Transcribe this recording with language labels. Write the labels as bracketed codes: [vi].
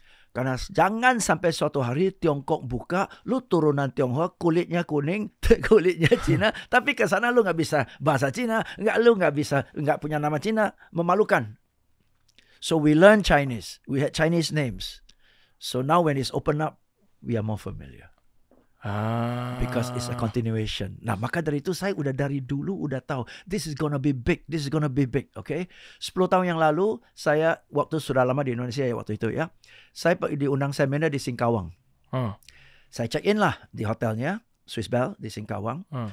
[id] Karena jangan sampai suatu hari Tiongkok buka, lu turunan Tionghoa, kulitnya kuning, kulitnya Cina, tapi ke sana lu nggak bisa bahasa Cina, lu nggak punya nama Cina, memalukan. [en] So we learn Chinese, we had Chinese names. So now when it's open up, we are more familiar. Because it's a continuation. [id] Nah, maka dari itu saya dari dulu udah tahu [en] this is gonna be big, okay? [id] 10 tahun yang lalu saya waktu sudah lama di Indonesia ya waktu itu ya. Saya diundang seminar di Singkawang. Saya check in lah di hotelnya Swiss Bell di Singkawang.